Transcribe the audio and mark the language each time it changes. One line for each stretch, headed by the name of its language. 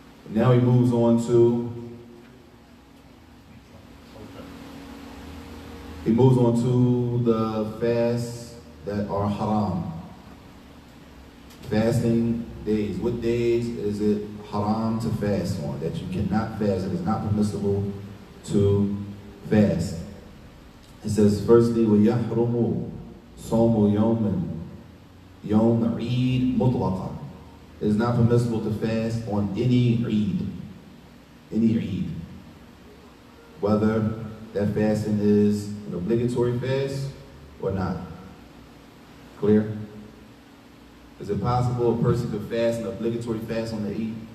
English: Now he moves on to the fasts that are haram. Fasting days. What days is it haram to fast on? That you cannot fast. It is not permissible to fast. It says, firstly,
Arabic: وَيَحْرُمُ صَوْمُ يَوْمٍ عِيد مُطْلَقًا.
English: It is not permissible to fast on any Eid. Whether that fasting is an obligatory fast or not. Clear? Is it possible a person could fast an obligatory fast on the Eid?